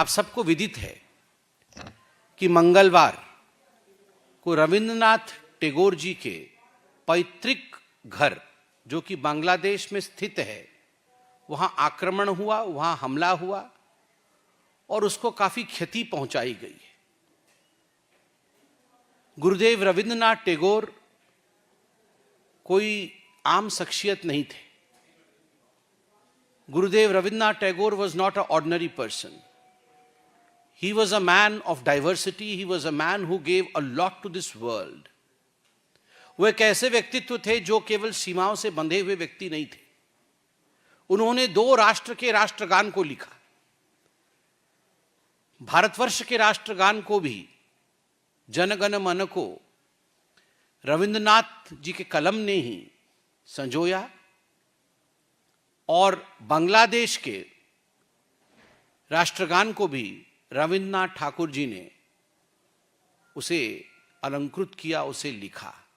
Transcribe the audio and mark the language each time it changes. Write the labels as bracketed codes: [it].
[hi] आप सबको विदित है कि मंगलवार को रविंद्रनाथ टैगोर जी के पैतृक घर, जो कि बांग्लादेश में स्थित है, वहां आक्रमण हुआ, वहां हमला हुआ और उसको काफी क्षति पहुंचाई गई है। गुरुदेव रविंद्रनाथ टैगोर कोई आम शख्सियत नहीं थे। [en] Gurudev Rabindranath Tagore was not an ordinary person. He was a man of diversity. He was a man who gave a lot to this world. [hi] वो एक ऐसे व्यक्तित्व थे जो केवल सीमाओं से बंधे हुए व्यक्ति नहीं थे। उन्होंने 2 राष्ट्र के राष्ट्रगान को लिखा। भारतवर्ष के राष्ट्रगान को भी, जन गण मन को, रविंद्रनाथ जी के कलम ने ही संजोया और बांग्लादेश के राष्ट्रगान को भी रविंद्रनाथ ठाकुर जी ने उसे अलंकृत किया, उसे लिखा।